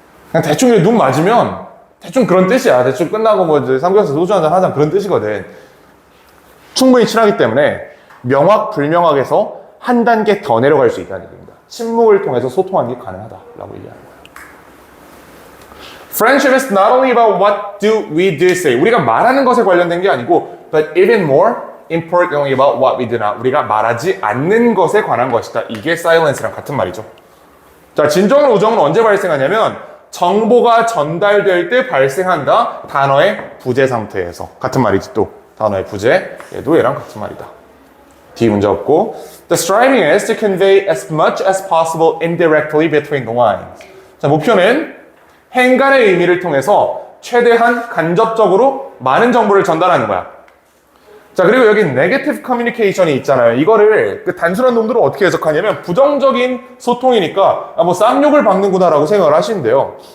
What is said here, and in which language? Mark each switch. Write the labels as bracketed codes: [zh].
[ko] 그냥 대충 눈 맞으면 대충 그런 뜻이야. 대충 끝나고 뭐 이제 삼겹살 소주 한 잔 하자 그런 뜻이거든. 충분히 친하기 때문에 명확, 불명확에서 한 단계 더 내려갈 수 있다는 얘기입니다. 침묵을 통해서 소통하는 게 가능하다라고 얘기하는 거예요. [en] Friendship is not only about what do we do say. [ko] 우리가 말하는 것에 관련된 게 아니고 [en] but even more importantly about what we do not. [ko] 우리가 말하지 않는 것에 관한 것이다. 이게 silence랑 같은 말이죠. 자, 진정한 우정은 언제 발생하냐면 정보가 전달될 때 발생한다. 단어의 부재 상태에서. 같은 말이지 또. 단어의 부재. 얘도 얘랑 같은 말이다. D 문제 없고. [en] The striving is to convey as much as possible indirectly between the lines. [ko] 자, 목표는 행간의 의미를 통해서 최대한 간접적으로 많은 정보를 전달하는 거야. 자, 그리고 여기 negative communication이 있잖아요. 이거를 그 단순한 놈들은 어떻게 해석하냐면 부정적인 소통이니까 뭐 쌍욕을 박는구나라고 생각을 하시는데요.